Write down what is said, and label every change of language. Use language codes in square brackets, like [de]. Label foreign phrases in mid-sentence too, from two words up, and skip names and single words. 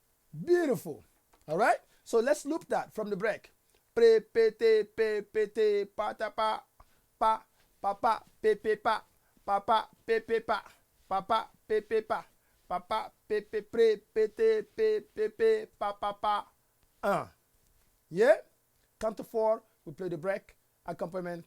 [en] Beautiful. All right. So let's loop that from the break. Pre pete pe pete pa ta pa pa pa pa pe pe pa pa pa pe pe pa pa pa pe pe pa pa pa pe pe pre pete pe pe pe pa pa pa. Yeah. Count to four. We play the break. Accompaniment.